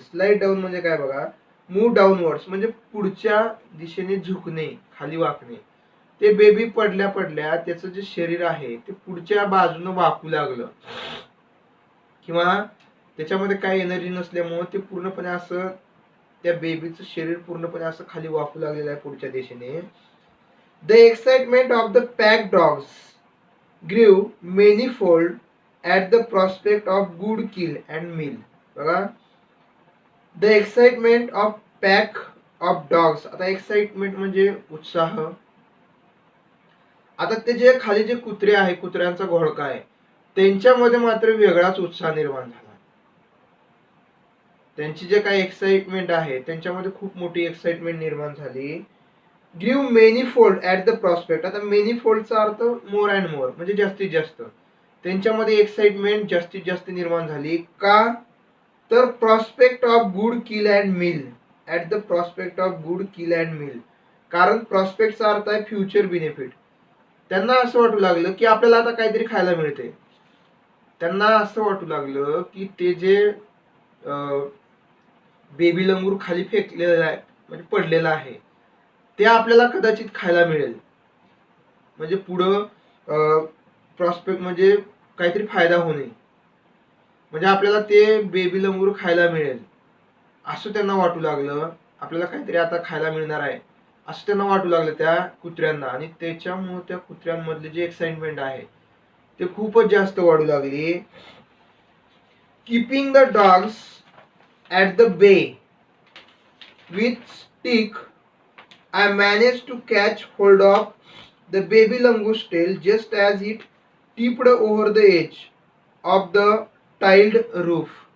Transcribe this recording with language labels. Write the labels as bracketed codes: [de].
[mr] Slide down म्हणजे काय बघा, मूव्ह डाऊनवर्ड्स म्हणजे पुढच्या दिशेने झुकणे, खाली वाकणे. ते बेबी पडल्या पडल्या त्याचं जे शरीर आहे ते पुढच्या बाजूने वाकू लागलं, किंवा त्याच्यामध्ये काही एनर्जी नसल्यामुळे ते पूर्णपणे असं, त्या बेबीचं शरीर पूर्णपणे असं खाली वाकू लागलेलं आहे पुढच्या दिशेने. [en] The excitement of the pack dogs grew manifold at the prospect of good kill and meal. [mr] बघा, [en] The excitement of pack of dogs. [mr] आता एक्साइटमेंट म्हणजे उत्साह. आता ते जे खाली जे कुत्रे आहे, कुत्र्यांचा घोळका आहे, त्यांच्यामध्ये मात्र वेगळाच उत्साह निर्माण झाला. त्यांची जे काही एक्साइटमेंट आहे त्यांच्यामध्ये खूप मोठी एक्साइटमेंट निर्माण झाली. [en] Give manifold at the prospect. [mr] आता मेनीफोल्डचा अर्थ [en] more and more [mr] म्हणजे जास्तीत जास्त. त्यांच्यामध्ये एक्साइटमेंट जास्तीत जास्त निर्माण झाली. का तर [en] Prospect of good kill and meal. At the prospect of good kill and meal. [mr] कारण प्रॉस्पेक्टचा अर्थ आहे फ्युचर बेनिफिट. त्यांना असं वाटू लागलं की आपल्याला आता काहीतरी खायला मिळते. त्यांना असं वाटू लागलं की ते जे बेबी लंगूर खाली फेकलेलं आहे, म्हणजे पडलेलं आहे, ते आपल्याला कदाचित खायला मिळेल. म्हणजे पुढं प्रॉस्पेक्ट म्हणजे काहीतरी फायदा होणे. म्हणजे आपल्याला ते बेबी लंगूर खायला मिळेल असं त्यांना वाटू लागलं. आपल्याला काहीतरी आता खायला मिळणार आहे असं त्यांना वाटू लागलं त्या कुत्र्यांना. आणि त्याच्यामुळे त्या कुत्र्यांमधली जी एक्साइटमेंट आहे ते खूपच जास्त वाढू लागली. Keeping the dogs at the बे with stick, [en] I managed to catch hold of the baby langoor's tail just as it tipped over the edge of the tiled roof.